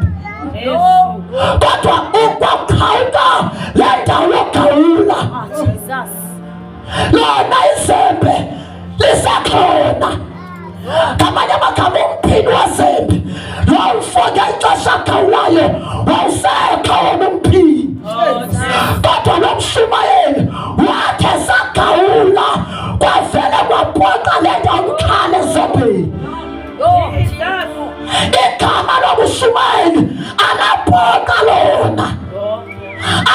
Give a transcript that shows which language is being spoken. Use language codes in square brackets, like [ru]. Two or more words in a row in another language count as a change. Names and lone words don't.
[xh] Kodwa ukwakhawuka le ndawo yogawula. Lona izembe lisakhona. Ngamanye amagama umphili wezembe wawufo ngexesha agawulayo wawusekho wona umphili. Kodwa lo mshumayeli wathi esagawula kwavele kwaphoqa le ndawo umkhali ezembeni. Igama lobushumayeli alaphoqa lona.